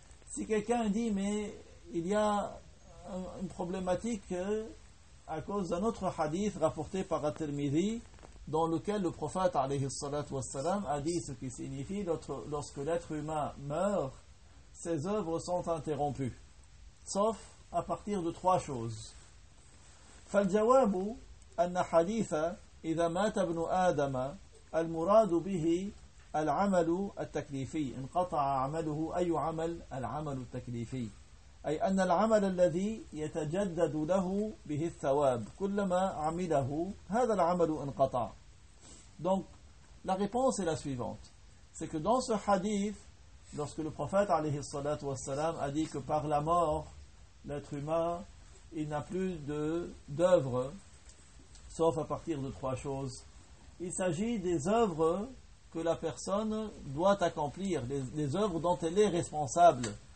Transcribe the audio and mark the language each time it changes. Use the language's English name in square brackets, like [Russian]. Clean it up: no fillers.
[French] Si quelqu'un dit, mais il y a une problématique à cause d'un autre hadith rapporté par At-Tirmidhi, dans lequel le prophète alayhi salat wa salam a dit ce qui signifie lorsque l'être humain meurt, ses œuvres sont interrompues, sauf à partir de trois choses. [Arabic] فَالْجَوَابُ أَنَّ حَدِيثَ إِذَا مَاتَ ابْنُ آدَمَ الْمُرَادُ بِهِ الْعَمَلُ التَّكْلِيفِي إِنْ قَطَعَ عَمَلُهُ أَيُّ عَمَلٍ الْعَمَلُ التَّكْلِيفِي أي أن العمل الذي يتجدد له به الثواب كلما عمله هذا العمل انقطع. [French] Donc la réponse est la suivante, c'est que dans ce hadith, lorsque le prophète alayhi salat wa salam a dit que par la mort l'être humain il n'a plus d'œuvre, sauf à partir de trois choses. Il s'agit des œuvres que la personne doit accomplir, des œuvres dont elle est responsable.